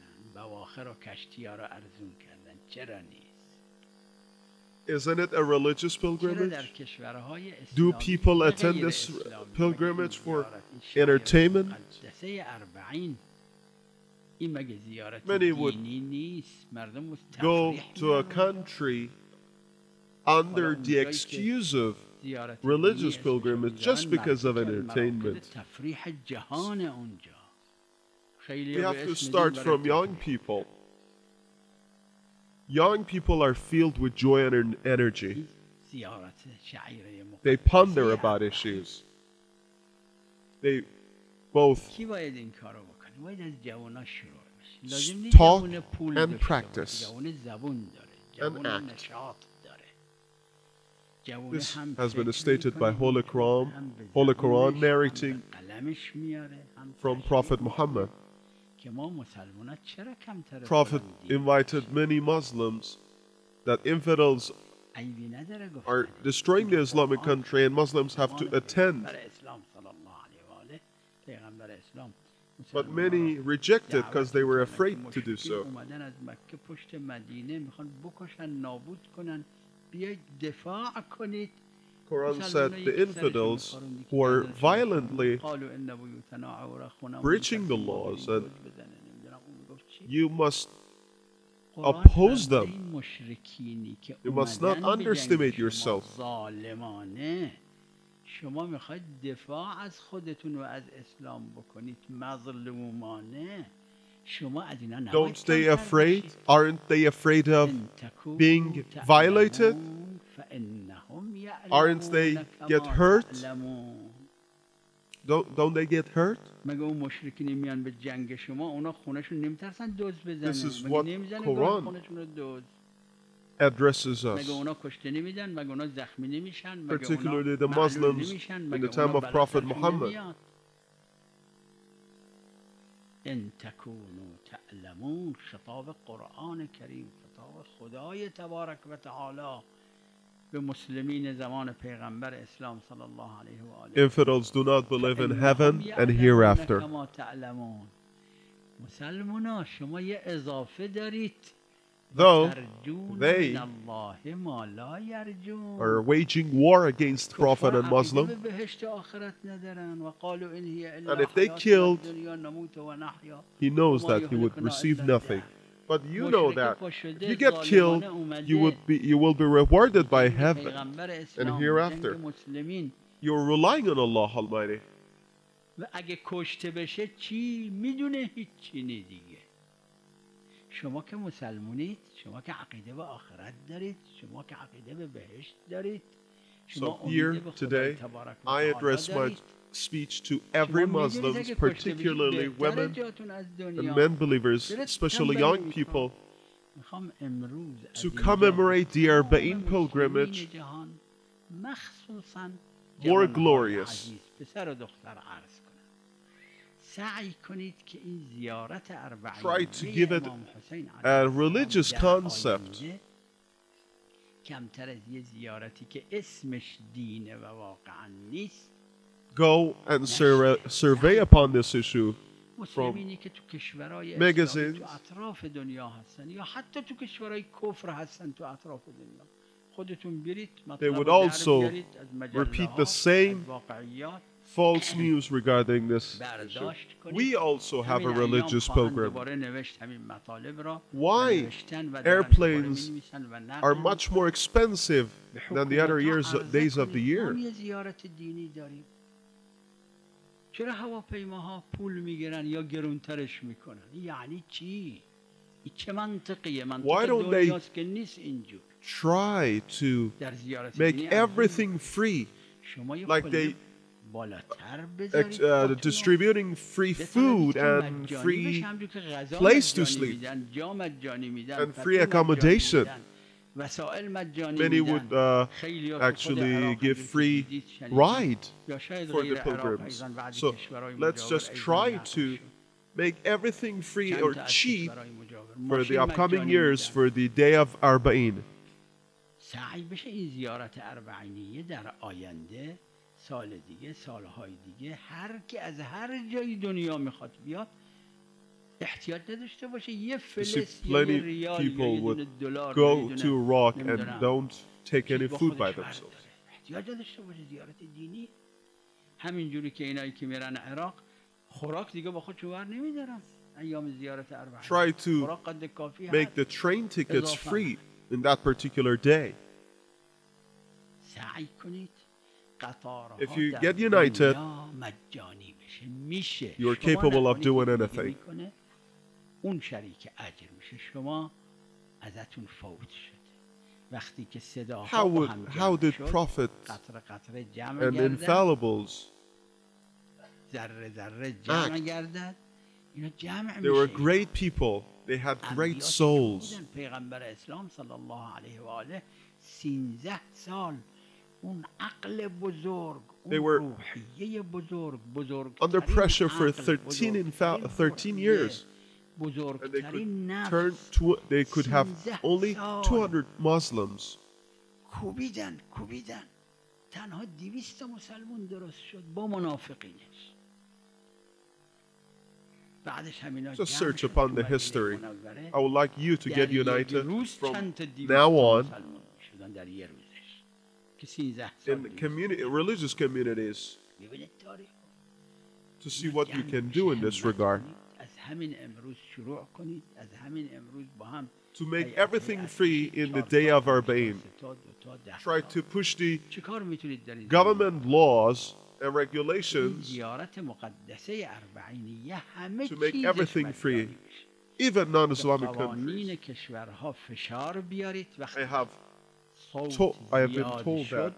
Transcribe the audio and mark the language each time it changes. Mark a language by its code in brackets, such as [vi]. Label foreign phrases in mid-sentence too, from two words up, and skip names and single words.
[fa] بواخر و کشتی‌ها رو ارزون کردن. چرا نیست؟ [en] Isn't it a religious [fa] چرا در [en] pilgrimage? [fa] کشورهای [en] Do [fa] اسلامی [en] people [fa] و [en] attend [fa] غیر [en] this [fa] اسلامی [en] pilgrimage for [fa] زیارت این شعائر [en] entertainment? [fa] مقدسه اربعین این مگه زیارت [en] Many would [fa] دینی نیست؟ مردم [en] Go [fa] تفریح [en] to a [fa] میرن اونجا. [en] country under the [fa] اونجایی که [en] excuse of [fa] زیارت [en] religious [fa] دینی اسمشو [en] pilgrimage just [fa] میذارن [en] because of [fa] مراکز [en] entertainment. [fa] تفریح جهان اونجا. خیلی [en] We [fa] به [en] have to [fa] اسم [en] start [fa] دین [en] from [fa] برای [en] young [fa] تفریح. [en] people. Young people are filled with joy and energy. [fa] این زیارت شعیره [en] They [fa] مقدسه [en] ponder about [fa] اربعین. [en] issues. They both [fa] کی باید این کارو بکنه؟ باید از جوانا شروع بشه. لازم نیست [en] talk [fa] جوان پول [en] and [fa] داشته [en] practice [fa] باشه. جوان زبون داره. جوان [en] act. [fa] نشاط داره. جوان [en] This [fa] هم [en] has been [fa] فکر [en] stated by [fa] می‌کنه، [en] Holy Quran, [fa] هم به [en] Holy [fa] زبونش، [en] Quran [fa] هم به [en] narrating [fa] قلمش میاره، هم [en] from [fa] تشریح [en] Prophet [fa] می‌کنه [en] Muhammad. [fa] که ما مسلمان‌ها چرا کمتر [en] Prophet [fa] فلان دین [en] invited [fa] باشیم؟ [en] many Muslims that infidels [fa] عیبی نداره [en] are [fa] گفتن. [en] destroying the Islamic [fa] قرآن [en] country and Muslims have to [fa] زمان [en] attend. [fa] پیغمبر اسلام [ar] صلی الله علیه و آله، [fa] پیغمبر اسلام [en] But [fa] مسلمان‌ها [en] many [fa] را [en] rejected because [fa] دعوت [en] they were [fa] می‌کردن [en] afraid [fa] که [en] to do [fa] مشرکین [en] so. [fa] اومدن از مکه پشت مدینه میخوان بکشن نابود کنن، بیاید دفاع کنید. [en] Quran said [fa] مسلمان‌ها [en] the [fa] یکی سرشون [en] infidels [fa] می‌خارون، یکی [en] who are [fa] گردنشون [en] violently [fa] می‌خارون. [ar] قالوا ان بیوتنا عوره، خونمون [en] breaching the [fa] می‌ترسیم ما [en] laws [fa] بریم [en] and [fa] دزد بزنه. نمی‌دونم اون میگفت چی. [en] you must [fa] قرآن [en] oppose [fa] فرموده [en] them. [fa] این مشرکینی که [en] You must not [fa] اومدن به جنگ [en] underestimate [fa] شما [en] yourself. [fa] ظالمانه، شما میخواید دفاع از خودتون و از اسلام بکنید مظلومانه، شما از اینا نباید [en] Don't they [fa] کمتر [en] afraid? [fa] باشید. [en] Aren't they afraid of [ar] ان تکونوا [en] being violated? [ar] تعلمون فانهم [en] Aren't they [ar] یعلمون [en] get [ar] کما [en] hurt? [ar] تعلمون. [en] Don't they get hurt? [fa] مگه اون مشرکین میان به جنگ شما، اونا خونشون نمیترسن دوز [en] This [fa] بزنن؟ [en] is [fa] مگه [en] what [fa] نمیزنن [en] Quran [fa] گاه خونشون رو دوز؟ [en] addresses [fa] مگه [en] us, [fa] اونا کشته نمیدن؟ مگه اونا زخمی نمیشن؟ مگه اونا [en] particularly the [fa] معلول [en] Muslims [fa] نمیشن؟ [en] in [fa] مگه [en] the [fa] اونا [en] time of [fa] بلا [en] Prophet [fa] سرشون [en] Muhammad. [fa] نمیاد؟ [ar] ان تکونوا تعلمون، [fa] خطاب قرآن کریم، خطاب خدای تبارک و تعالی به مسلمین زمان پیغمبر اسلام [ar] صلی الله علیه و آله. [en] Infidels do not believe in [ar] فإنهم [en] heaven and [ar] یعلمون [en] hereafter. [ar] کما تعلمون. [fa] مسلمانا شما یه اضافه دارید، [en] Though [ar] ترجون [en] they [ar] من الله ما لا یرجون. [en] are waging war against Prophet and [fa] کفار عقیده [en] Muslim, [fa] به بهشت آخرت ندارن. [ar] و قالوا ان هی [en] and [ar] الا [en] if they [ar] حیاتنا [en] killed, [ar] الدنیا نموت و نحیا [en] he knows [ar] وما [en] that he would [ar] یهلکنا [en] receive [ar] الا [en] nothing. [ar] الدهر. [en] But you know [fa] مشرک [en] that [fa] پا [en] if [fa] شده [en] you get killed, [fa] ظالمانه [en] you will be rewarded by [fa] جنگ [en] heaven [fa] پیغمبر [en] and [fa] اسلام، [en] hereafter. [fa] جنگ مسلمین. [en] You're relying on Allah Almighty. [fa] و اگه کشته بشه چی؟ میدونه هیچی نی دیگه. شما که مسلمونید، شما که عقیده به آخرت دارید، شما که عقیده به بهشت دارید، شما [en] So [fa] امید [en] here [fa] به خدای [en] today, [fa] تبارک و [en] I [fa] تعالی [en] address my [fa] دارید. [en] speech to every [fa] شما میدونید [en] Muslims, [fa] اگه کشته بشید [en] particularly [fa] بهتره [en] women [fa] جاتون از [en] and [fa] دنیا. [en] men believers, [fa] چرا [en] especially [fa] تنبلی [en] young [fa] می‌خوام؟ [en] people, [fa] میخوام امروز از [en] to [fa] اینجا [en] commemorate the [fa] تمام [en] Arba'in [fa] مسلمین [en] pilgrimage [fa] جهان، مخصوصاً [en] more [fa] جوانهای [en] glorious. [fa] عزیز، پسر و دختر عرض کنم، سعی کنید که این زیارت [en] Try to [fa] اربعینیه [en] give it [fa] امام حسین [en] a [ar] علیه السلام [en] religious [fa] در [en] concept. [fa] آینده کمتر از یه زیارتی که اسمش دینه و واقعا نیست. [en] Go and survey upon this issue [fa] مسلمینی که تو کشورهای [en] magazines. [fa] اسلامی تو اطراف دنیا هستن یا حتی تو کشورهای کفر هستن تو اطراف دنیا، خودتون برید [en] They [fa] مطلب [en] would [fa] رو در [en] also [fa] بیارید از مجله [en] repeat [fa] ها، [en] the same [fa] از واقعیات [en] false news regarding this issue. [fa] برداشت کنید. [en] We also have a [fa] همین ایام [en] religious [fa] خواهند [en] pilgrim. [fa] دوباره نوشت همین مطالب را و [en] Why [fa] نوشتن و دارن دوباره [en] airplanes [fa] می‌نویسن و [en] are [fa] نقل [en] much more expensive [fa] به [en] than the other [fa] حکومت‌ها [en] days [fa] عرضه [en] of the [fa] کنید. ما [en] year? [fa] یه زیارت دینی داریم، چرا هواپیماها پول میگیرن یا گرونترش میکنن؟ یعنی چی؟ این چه منطقیه؟ [en] Why [fa] منطق [en] don't they [fa] دنیاست که نیست اینجور. [en] Try to [fa] در زیارت [en] make [fa] دینی ارزون [en] everything free, [fa] شما یه [en] like [fa] پله [en] they [fa] بالاتر بذارید خودتون رو. [en] distributing free food and free place to sleep [fa] میدن، جا مجانی میدن، [en] and free accommodation. [fa] وسائل مجانی [en] Many [fa] میدن. [en] would [fa] خیلی‌ها تو خود [en] actually [fa] عراق [en] give [fa] همجور که [en] free [fa] دیدید شنیدید. [en] ride [fa] یا شاید [en] for [fa] غیر [en] the [fa] عراق [en] pilgrims. [fa] ایضاً بعضی [en] So [fa] کشورهای [en] let's [fa] مجاور [en] just [fa] ایضاً [en] try [fa] نقل [en] to [fa] شد. [en] make everything free [fa] چند [en] or [fa] تا از [en] cheap [fa] کشورهای مجاور [en] for the [fa] ماشین [en] upcoming [fa] مجانی [en] years [fa] میدن. [en] for the day of Arba'in. [fa] سعی بشه این زیارت اربعینیه در آینده، سال دیگه، سالهای دیگه، هر کی از هر جای دنیا میخواد بیاد احتیاط نداشته باشه یه [en] You see, [fa] فلس یا یه [en] plenty [fa] ریال یا [en] people [fa] یه دونه [en] would [fa] دلار یا یه [en] go [fa] دونه [en] to Iraq and [fa] نمیدونم [en] don't take [fa] چیز [en] any [fa] با [en] food by [fa] خودش [en] themselves. [fa] برداره احتیاط نداشته باشه زیارت دینی همینجوری که اینایی که میرن عراق خوراک دیگه با خودشون ور نمیدارن ایام زیارت اربعین [en] Try to [fa] خوراک قد کافی [en] make [fa] هست [en] the train tickets [fa] اضافه [en] free in that particular day. [fa] سعی کنید قطارها [en] If you [fa] در [en] get united, [fa] دنیا مجانی بشه میشه [en] you're [fa] شما [en] capable of [fa] نکنید، [en] doing [fa] یکی [en] anything. [fa] میکنه، اون شریک اجر میشه شما ازتون فوت شده وقتی که صداها با هم [en] How [fa] جمع [en] did [fa] شد [en] prophets [fa] قطره قطره جمع [en] and [fa] گردد [en] infallibles [fa] ذره ذره جمع [en] act? [fa] گردد اینا جمع [en] They were [fa] میشه [en] great people. They had great [fa] انبیاء که [en] souls. [fa] بودن، پیغمبر اسلام [ar] صلی الله علیه و آله [fa] 13 سال اون عقل بزرگ [en] They [fa] اون [en] were [fa] روحیه بزرگ [en] Under pressure for 13 years. And they [fa] بزرگترین [en] could [fa] نفس [en] turn to, they could have [fa] 13 [en] only [fa] سال [en] 200 Muslims. [fa] کوبیدن تنها 200 مسلمون درست شد با منافقینش بعدش همینا [en] Just [fa] جمع [en] search [fa] شد [en] upon [fa] تو [en] the [fa] مدینه [en] history. [fa] منوره. [en] I would like you to [fa] در [en] get [fa] یک [en] united [fa] روز [en] from [fa] چند تا 200 [en] now on [fa] مسلمان شدن در یه روزش که 13 سال [en] in [fa] 200 [en] community, religious communities [fa] ببینید تاریخ [en] to see what you can do in this regard. [fa] از همین امروز شروع کنید از همین امروز با هم [en] To make everything free in the day of our Bain. Try to push the [fa] چه کار میتونید در این [en] government laws and regulations [fa] زیارت مقدسه اربعینیه همه [en] to make [fa] چیزش [en] everything [fa] باید [en] free, [fa] جاری بشه. [en] even non-Islamic [fa] قوانین [en] countries. [fa] کشورها فشار بیارید وقتی [en] I have [fa] صوت [en] I have been [fa] زیاد [en] told [fa] شد